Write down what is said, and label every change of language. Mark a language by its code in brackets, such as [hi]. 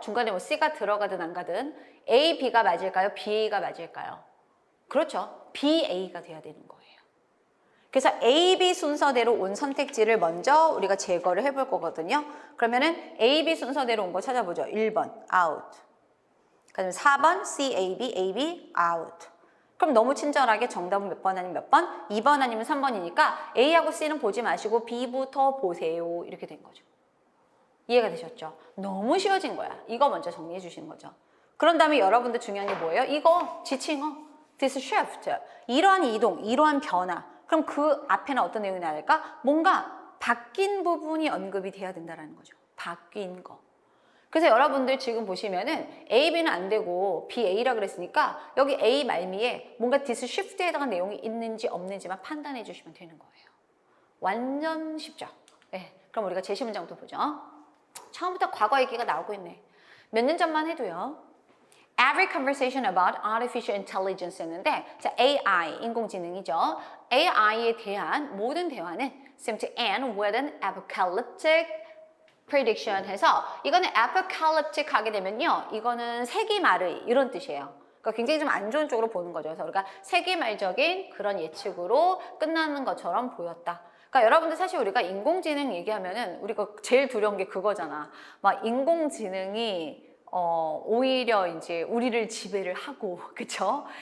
[ko] 중간에 뭐 C가 들어가든 안 가든 A, B가 맞을까요? B, A가 맞을까요? 그렇죠. B, A가 돼야 되는 거예요. 그래서 A, B 순서대로 온 선택지를 먼저 우리가 제거를 해볼 거거든요. 그러면은 A, B 순서대로 온 거 찾아보죠. 1번, out. 그다음에 4번, C, A, B, A, B, out. 그럼 너무 친절하게 정답은 몇 번 아니면 몇 번? 2번 아니면 3번이니까 A하고 C는 보지 마시고 B부터 보세요. 이렇게 된 거죠. 이해가 되셨죠? 너무 쉬워진 거야. 이거 먼저 정리해 주시는 거죠. 그런 다음에 여러분들 중요한 게 뭐예요? 이거 지칭어, this shift. 이러한 이동, 이러한 변화. 그럼 그 앞에는 어떤 내용이 나올까? 뭔가 바뀐 부분이 언급이 돼야 된다는 거죠. 바뀐 거. 그래서 여러분들 지금 보시면은 A, B는 안 되고 B, A라 그랬으니까 여기 A 말미에 뭔가 this shift에 해당한 내용이 있는지 없는지만 판단해 주시면 되는 거예요. 완전 쉽죠? 네. 그럼 우리가 제시 문장부터 보죠. 처음부터 과거 얘기가 나오고 있네. 몇 년 전만 해도요. [en] Every conversation about artificial intelligence [ko] 했는데 자, AI, 인공지능이죠. AI에 대한 모든 대화는 [en] seem to end with an apocalyptic prediction [ko] 해서 이거는 apocalyptic 하게 되면요. 이거는 세기말의 이런 뜻이에요. 그러니까 굉장히 좀 안 좋은 쪽으로 보는 거죠. 그래서 우리가 세기말적인 그런 예측으로 끝나는 것처럼 보였다. 그러니까 여러분들 사실 우리가 인공지능 얘기하면은 우리가 제일 두려운 게 그거잖아. 막 인공지능이 오히려 이제 우리를 지배를 하고, 그쵸?